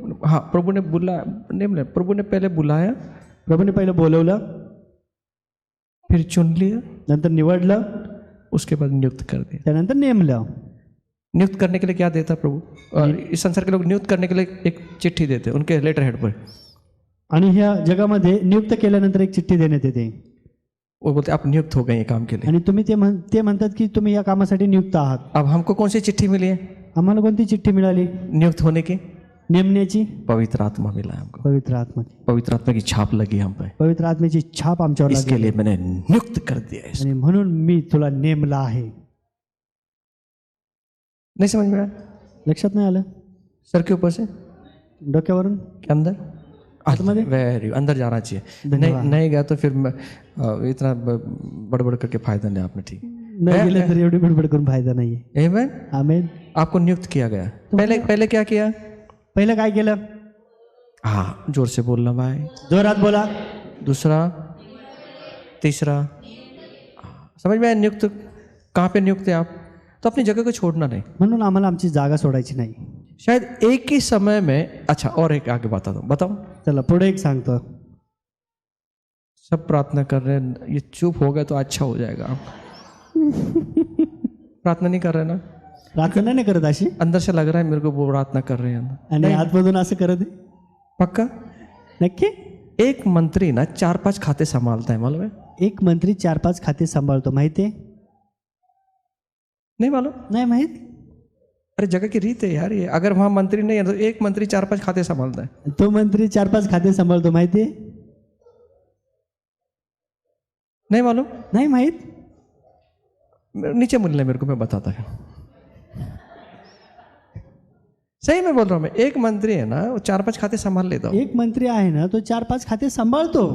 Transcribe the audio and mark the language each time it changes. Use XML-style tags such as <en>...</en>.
<hi>हाँ प्रभु ने बुलाया, नहीं प्रभु ने पहले बुलाया,</hi> <mr>प्रभूने पहिलं बोलवलं,</mr> <hi>फिर चुन लिया,</hi> <mr>नंतर निवडलं,</mr> <hi>उसके बाद नियुक्त कर दिया।</hi> <mr>त्यानंतर नेमलं।</mr> <hi>नियुक्त करने के लिए क्या देता प्रभु? इस संसार के लोग नियुक्त करने के लिए एक चिट्ठी देते उनके लेटर हेड पर,</hi> <mr>आणि ह्या जगामध्ये नियुक्त केल्यानंतर एक चिठ्ठी देण्यात येते,</mr> <hi>वो बोलते आप नियुक्त हो गए ये काम के लिए।</hi> <mr>आणि तुम्ही ते म्हणतात की तुम्ही या कामासाठी नियुक्त आहात।</mr> <hi>अब हमको कौन सी चिट्ठी मिली है</hi> <mr>आम्हाला कोणती चिठ्ठी मिळाली?</mr> <hi>नियुक्त होने की?</hi> <mr>नेमण्याची।</mr> <hi>पवित्र आत्मा मिला है हमको,</hi> <mr>पवित्र आत्मा,</mr> <hi>पवित्र आत्मा की छाप लगी हम पे,</hi> <mr>पवित्र आत्म्याची छाप आमच्यावर</mr> <hi>इसके</hi> <mr>लागली,</mr> <hi>लिए मैंने नियुक्त कर दिया है।</hi> <mr>आणि म्हणून मी तुला नेमला आहे।</mr> <hi>नहीं समझ में आया?</hi> <mr>लक्षात नाही आलं?</mr> <hi>सर के ऊपर से</hi> <mr>डोक्यावरून</mr> <hi>के अंदर</hi> <mr>आतमध्ये?</mr> <hi>वेरी अंदर जाना चाहिए।</hi> <mr>धन्यवाद।</mr> <hi>नहीं गया तो फिर मैं इतना बड़बड़ करके फायदा नहीं आपने। ठीक</hi> <mr>नाही गेलं तर एवढी बडबड करून फायदा नाहीये। आमेन। आमेन।</mr> <hi>आपको नियुक्त किया गया। पहले क्या किया?</hi> <mr>पहिलं काय केलं?</mr> <hi>हाँ जोर से बोलना भाई,</hi> <mr>जोरात बोला।</mr> <hi>दूसरा तीसरा, समझ में आया? नियुक्त कहाँ पे नियुक्त है आप? तो अपनी जगह को छोड़ना नहीं।</hi> <mr>म्हणून आम्हाला आमची जागा सोडायची नाही.</mr> <hi>शायद एक ही समय में, अच्छा और एक आगे बता दो, बताओ।</hi> <mr>चला पुढे एक सांगतो.</mr> <hi>सब प्रार्थना कर रहे हैं, ये चुप हो गए तो अच्छा हो जाएगा। आप प्रार्थना नहीं कर रहे ना?</hi> <mr>प्रार्थना नाही करत अशी</mr> <hi>अंदर से लग रहा है मेरे को वो प्रार्थना कर रहे हैं।</hi> <mr>आणि आतमधून असं करत आहे.</mr> <hi>पक्का?</hi> <mr>नक्की.</mr> <hi>एक मंत्री ना 4-5 खाते संभालता है, मालूम है?</hi> <mr>एक मंत्री 4-5 खाते सांभाळतो, माहिती आहे?</mr> <hi>नहीं मालूम?</hi> <mr>नाही माहित.</mr> <hi>अरे जगह की रीत है यार ये। अगर वहाँ मंत्री नहीं है तो एक मंत्री 4-5 खाते संभालता है।</hi> <mr>तो मंत्री 4-5 खाते सांभाळतो, माहिती आहे?</mr> <hi>नहीं मालूम?</hi> <mr>नाही माहित.</mr> <hi>नीचे मिलना मेरे को, मैं बताता हूँ। सही में बोल रहा हूँ मैं। एक मंत्री है ना, वो 4-5 खाते संभाल लेता।</hi> <mr>एक मंत्री आहे ना, तो 4-5 खाते सांभाळतो.</mr>